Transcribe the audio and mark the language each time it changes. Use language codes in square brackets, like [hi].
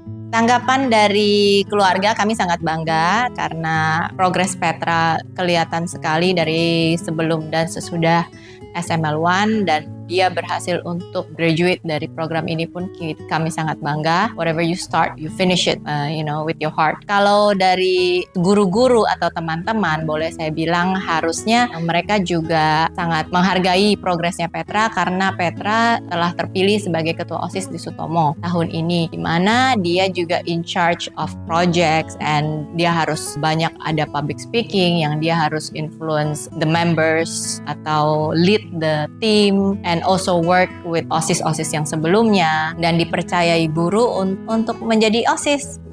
[id] Tanggapan dari keluarga, kami sangat bangga karena progres Petra kelihatan sekali dari sebelum dan sesudah SML1, dan dia berhasil untuk graduate dari program ini pun kami sangat bangga. [en] Whatever you start, you finish it, with your heart. [id] Kalau dari guru-guru atau teman-teman, boleh saya bilang harusnya mereka juga sangat menghargai progresnya Petra, karena Petra telah terpilih sebagai ketua OSIS di Sutomo tahun ini, di mana dia juga [en] in charge of projects and [id] dia harus banyak ada public speaking yang dia harus [en] influence the members [id] atau [en] lead the team and also work with [id] OSIS-OSIS yang sebelumnya dan dipercayai guru untuk menjadi OSIS.